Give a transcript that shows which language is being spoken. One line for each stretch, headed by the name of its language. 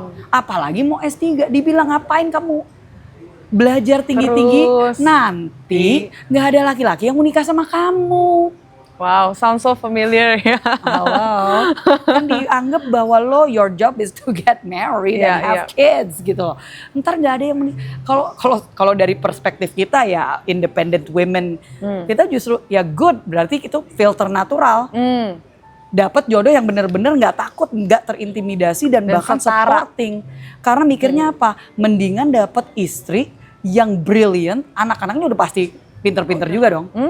Indonesian: Apalagi mau S3, dibilang ngapain kamu belajar tinggi-tinggi, nanti nggak ada laki-laki yang mau nikah sama kamu.
English: Wow, sounds so familiar ya. Halo,
Indonesian: kan dianggap bahwa
English: your job is to get married and have kids gitu loh.
Indonesian: Ntar nggak ada yang kalau dari perspektif kita ya independent women, kita justru ya good, berarti itu filter natural. Dapat jodoh yang benar-benar nggak takut, nggak terintimidasi dan bahkan supporting. Karena mikirnya apa? Mendingan dapat istri yang brilliant, anak-anaknya udah pasti pinter-pinter juga dong.